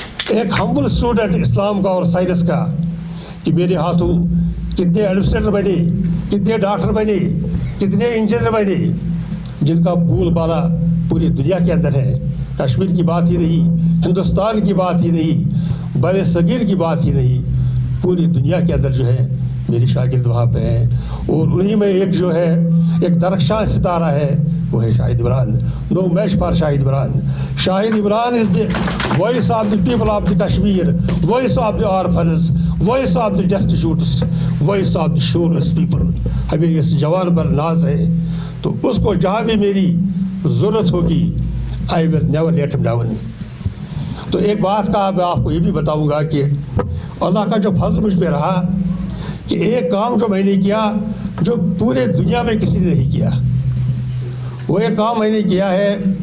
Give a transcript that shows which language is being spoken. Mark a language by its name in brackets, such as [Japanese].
[Urdu] ایک ہمبل اسٹوڈنٹ اسلام کا اور سائنس کا, کہ میرے ہاتھوں کتنے ایڈمنسٹریٹر بنے, کتنے ڈاکٹر بنے, کتنے انجینئر بنے, جن کا بول بالا پوری دنیا کے اندر ہے. کشمیر کی بات ہی نہیں, ہندوستان کی بات ہی نہیں, بر صغیر کی بات ہی نہیں, پوری دنیا کے اندر جو ہے میری شاگرد وہاں پہ ہیں. اور انہی میں ایک جو ہے ایک درخشاں ستارہ ہے, وہ ہے شاہد Imran. [English] No match for Shahid Imran. Shahid Imran is the voice of the people of the Kashmir, voice of the orphans, voice of the destitutes, voice of the shoreless people. [Urdu] ہمیں اس جوان پر ناز ہے, تو اس کو جہاں بھی میری ضرورت ہوگی [English] I will never let ہم down. [Urdu] تو ایک بات کا میں آپ کو یہ بھی بتاؤں گا کہ اللہ کا جو فضل مجھ پہ رہا کہ ایک کام جو میں نے کیا جو پورے دنیا میں کسی نے نہیں کیا, وہ ایک کام میں نے کیا ہے.